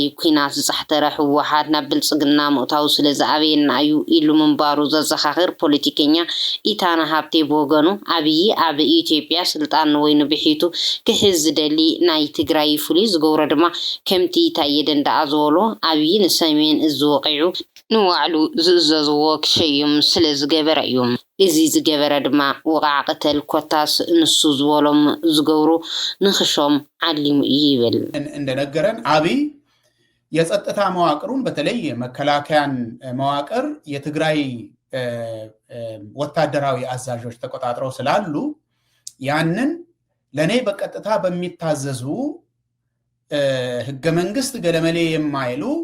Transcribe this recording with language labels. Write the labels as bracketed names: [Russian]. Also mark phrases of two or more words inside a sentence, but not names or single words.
[Tigrinya] ኩናት ዝፃሕተረ ህወሓት ናብ ብልጽግና ምእታው ስለ ዝኣበየና እዩ ኢሉ ምንባሩ ዘዘኻኽር ፖለቲከኛ ኢታና ሃብቴ ብወገኑ ኣብይ ኣብ ኢትዮጵያ ስልጣን ንወይኑ ብሒቱ ክሕዝ ዝደሊ ናይ ትግራይ ፍሉይ ዝገብሮ ድማ ከምቲ ታየ ደንደኣ ዝበሎ ኣብይ ንሰሜን ዝወቂዑ ንዋዕሉ ዝእዘዝዎ ክሸይም ስለ ዝገበረ እዩ እዚ ዝገበረ ድማ ወቃዕ ቅተል ኮታስ ንሱ ዝበሎም ዝገብሩ ንኽሾም ዓሊሙ ይብል [Amharic] እንደነገረን ኣብይ የጸጥታ መዋቅሩን በተለይ መከላከያን መዋቅር የትግራይ ወታደራዊ አዛዦች ተቆጣጥረው ስላሉ ያንን ለኔ በቀጥታ በሚታዘዙ ህገ መንግስት ገለመሌ የማይሉ